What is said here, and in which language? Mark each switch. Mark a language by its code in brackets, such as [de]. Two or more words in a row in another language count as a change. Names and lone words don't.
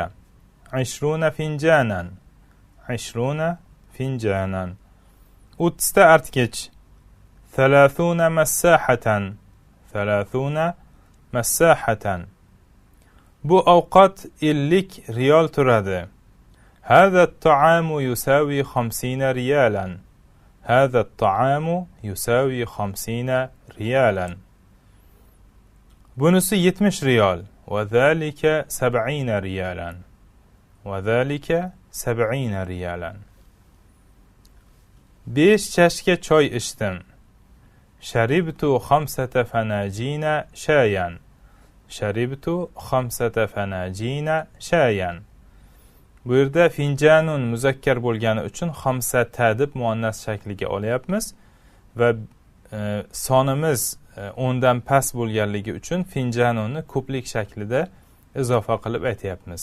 [ar] 20 فنجانا. 20 فنجانا. [uz] 30 ta artgich. 30 massahatan. [ar] 30 مساحة. [uz] Bu ovqat 50 riyol turadi. [ar] هذا الطعام يساوي 50 ريالا. هذا الطعام يساوي 50 ريالا. [uz] Bunisi 70 riyol. [ar] وذلك 70 ريالا. وذلك 70 ريالا. [uz] 5 chashka choy ichdim. [ar] شربت 5 فناجين شايا. شربت 5 فناجين شايا. [uz] Bu yerda finjanun muzakkar bo'lgani uchun 5 ta deb muannas shakliga olyapmiz va sonimiz 10 dan past bo'lganligi uchun finjanunni ko'plik shaklida izofa qilib aytyapmiz.